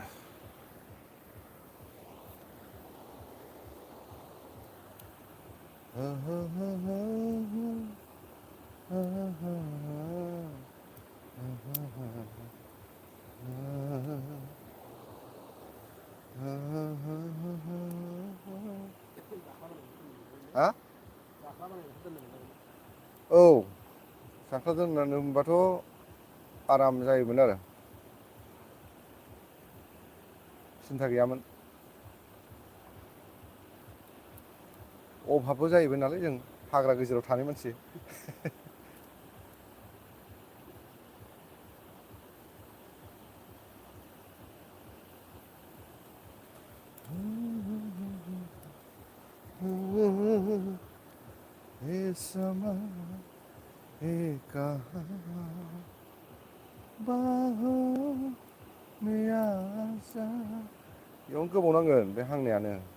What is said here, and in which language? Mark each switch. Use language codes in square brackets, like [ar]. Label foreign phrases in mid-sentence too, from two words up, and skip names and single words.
[brx] हो हो हो हो हो हो हा औ जाख्ला दोननानै होनबाथ' आराम जायोमोन आरो सिन्था गैयामोन अभाबबो जाहैबाय नालाय जों हाग्रा गेजेराव थानाय मानसि [hi] ये समा ये कहा बाहों में आजा [brx] बेयावनो गोबाव नांगोन बे हांनायानो